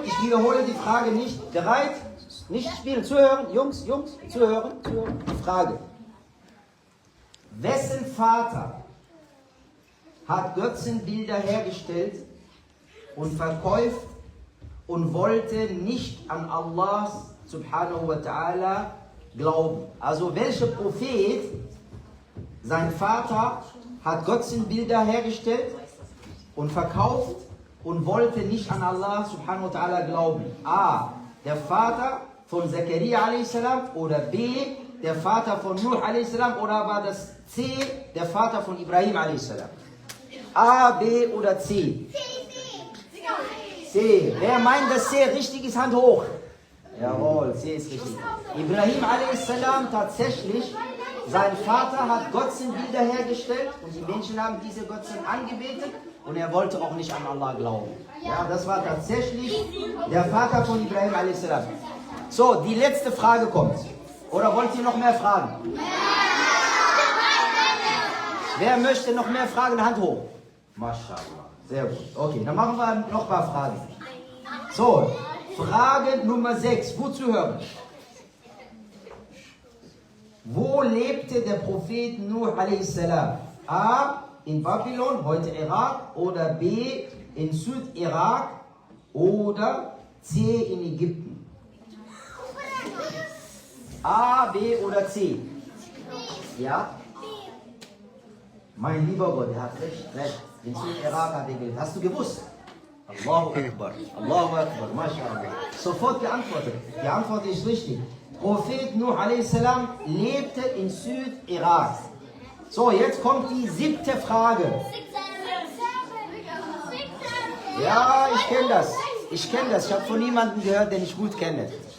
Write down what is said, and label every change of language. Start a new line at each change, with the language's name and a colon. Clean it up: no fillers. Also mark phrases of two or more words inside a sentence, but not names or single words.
German: Ich wiederhole die Frage nicht. Bereit? Nicht spielen. Zuhören. Jungs. Zuhören. Die Frage. Wessen Vater hat Götzenbilder hergestellt und verkauft und wollte nicht an Allah
Arabic: سبحانه وتعالى
German: glauben? Also welcher Prophet, sein Vater, hat Götzenbilder hergestellt und verkauft und wollte nicht an Allah
Arabic: سبحانه وتعالى
German: glauben? A, der Vater von Zakaria a.s. oder B, der Vater von Nuh a.s. oder war das C, der Vater von Ibrahim a.s.? A, B oder C? C. Wer meint, dass C richtig ist, Hand hoch. Jawohl, C ist richtig. Ibrahim a.s. tatsächlich, sein Vater hat Götzenbilder hergestellt und die Menschen haben diese Götzen angebetet und er wollte auch nicht an Allah glauben. Ja, das war tatsächlich der Vater von Ibrahim a.s. So, die letzte Frage kommt. Oder wollt ihr noch mehr fragen? Wer möchte noch mehr fragen? Hand hoch. Maschallah. Sehr gut. Okay, dann machen wir noch ein paar Fragen. So, Frage Nummer 6. Gut zu hören. Wo lebte der Prophet Nuh a.s.? A, in Babylon, heute Irak, oder B, in Südirak, oder C, in Ägypten? A, B oder C? Ja? Mein lieber Gott, er hat recht. In Südirak hat er gelebt. Hast du gewusst?
Arabic: الله أكبر. الله أكبر. ما شاء الله.
German: Sofort geantwortet. Die Antwort ist richtig. Prophet Nuh a.s. lebte in Südirak. So, jetzt kommt die 7. Frage. Ja, ich kenne das. Ich habe von niemandem gehört, den ich gut kenne.